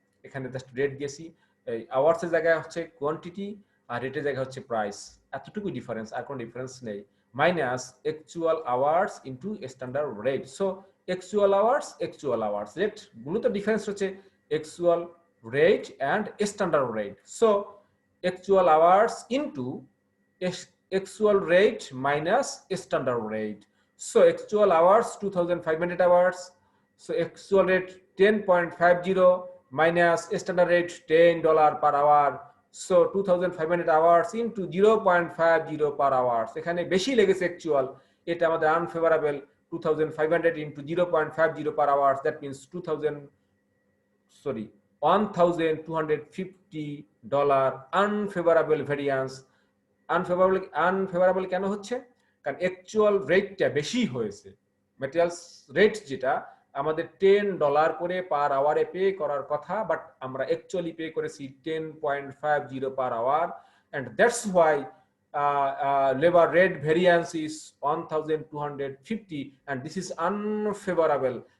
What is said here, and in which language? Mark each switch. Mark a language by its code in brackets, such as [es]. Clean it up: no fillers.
[bn] এখানে just rate দিয়েছি, এই আওয়ার্স এর জায়গায় হচ্ছে কোয়ান্টিটি আর রেটের জায়গায় হচ্ছে প্রাইস, এতটুকু ডিফারেন্স, আর কোনো ডিফারেন্স নেই। [en] Minus actual hours into standard rate. [bn] So actual hours rate মূলত ডিফারেন্স হচ্ছে actual rate and standard rate. [en] So actual hours into actual rate minus standard rate. So actual hours 2,500 hours, so actual rate 10.50 minus standard rate $10 per hour, so 2,500 hours into 0.50 per hour। [bn] এখানে বেশি লেগেছে actual, এটা আমাদের unfavourable. [en] 2,500 into 0.50 per hour, that means $1,250 unfavorable variance। [bn] Unfavourable কেন হচ্ছে? কারণ actual রেটটা বেশি হয়েছে, ম্যাটেরিয়ালস রেট যেটা আমাদের $10 করে পার আওয়ারে পে করার কথা, বাট আমরা অ্যাকচুয়ালি পে করেছি 10.50 per hour, [en] and that's why labor rate variance is 1250, and this is unfavorable.